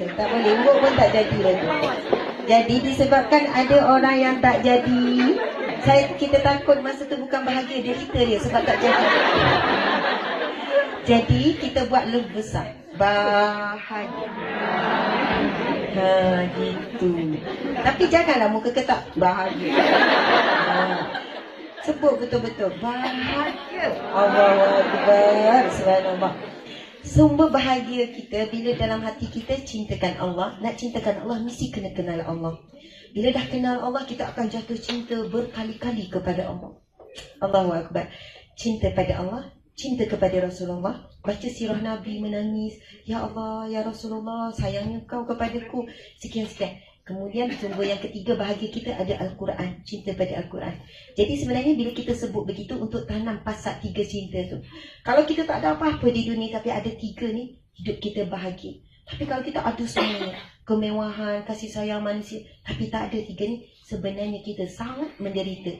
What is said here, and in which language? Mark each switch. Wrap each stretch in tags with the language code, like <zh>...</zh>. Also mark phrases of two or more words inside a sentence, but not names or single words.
<ms>Tak boleh, urut pun tak jadi lagi. Jadi disebabkan ada orang yang tak jadi, kita takut masa tu bukan bahagia, dia kita dia sebab tak jadi. Jadi kita buat love besar. Bahagia. Gitu. Tapi janganlah muka ketak. Bahagia. Sebut betul-betul. Bahagia.</ms> <ar>الله أكبر. سبحان الله.</ar> <ms>Sumber bahagia kita bila dalam hati kita cintakan Allah. Nak cintakan Allah mesti kena kenal Allah. Bila dah kenal Allah, kita akan jatuh cinta berkali-kali kepada Allah.</ms> <ar>الله أكبر.</ar> <ms>Cinta pada Allah, cinta kepada Rasulullah. Baca sirah Nabi menangis.</ms> <ar>يا الله، يا رسول الله,</ar> <ms>sayangnya kau kepadaku. Sekian-sekian. Kemudian sumber yang ketiga bahagia kita ada Al-Quran. Cinta pada Al-Quran. Jadi sebenarnya bila kita sebut begitu untuk tanam pasak 3 cinta tu. Kalau kita tak ada apa-apa di dunia tapi ada 3 ni, hidup kita bahagia. Tapi kalau kita ada semuanya, kemewahan, kasih sayang manusia, tapi tak ada 3 ni, sebenarnya kita sangat menderita.</ms>